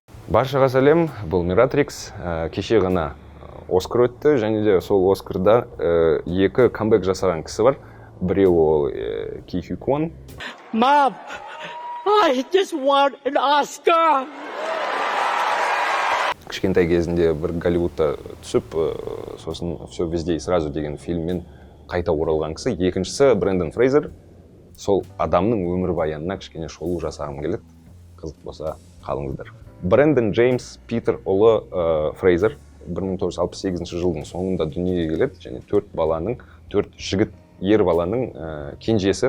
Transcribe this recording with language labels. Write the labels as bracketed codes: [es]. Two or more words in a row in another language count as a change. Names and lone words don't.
[kk] Баршаға сәлем, бұл Miratrix. Кеше ғана Оскар өтті, және де сол Оскарда екі камбэк жасаған кісі бар. Біреуі ол Ки Хи Квон. [en] Mom, I just want an Oscar! [kk] Кішкентай кезінде бір Голливудта түсіп, сосын «Все везде и сразу» деген фильммен қайта оралған кісі. Екіншісі Брендон Фрейзер. Сол адамның өмірбаянына кішкене шолу жасағым келеді. Қызық болса қалыңыздар. Брэндон Джеймс Питер ұлы Фрейзер 1968 жылдың соңында дүниеге келеді, және төрт жігіт ер баланың кенжесі.